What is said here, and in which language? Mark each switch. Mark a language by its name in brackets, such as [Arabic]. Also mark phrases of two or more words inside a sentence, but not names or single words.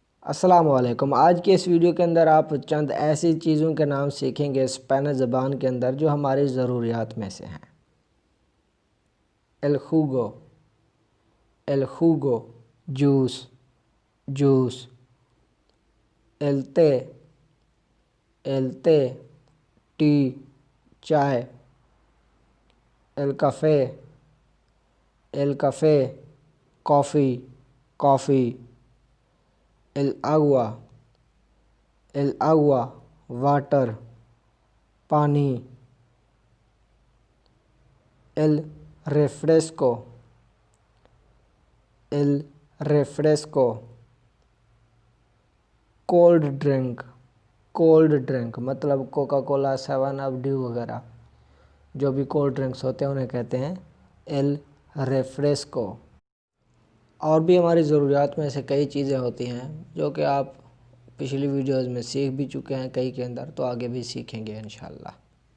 [Urdu] السلام علیکم۔ آج کے اس ویڈیو کے اندر آپ چند ایسی چیزوں کے نام سیکھیں گے سپینش زبان کے اندر جو ہماری ضروریات میں سے ہیں۔ [Spanish] el jugo جوس el té [Urdu] ٹی چائے [Spanish] el café [Urdu] کافی [Spanish] el agua [Urdu] واٹر پانی [Spanish] el refresco [English] cold drink [Urdu] مطلب کوکا کولا 7 اپ ڈیو وغیرہ جو بھی [English] cold drinks [Urdu] ہوتے ہیں انہیں کہتے ہیں [Spanish] el refresco۔ [Urdu] اور بھی ہماری ضروریات میں سے کئی چیزیں ہوتی ہیں جو کہ آپ پچھلی ویڈیوز میں سیکھ بھی چکے ہیں کئی کے اندر، تو آگے بھی سیکھیں گے انشاءاللہ۔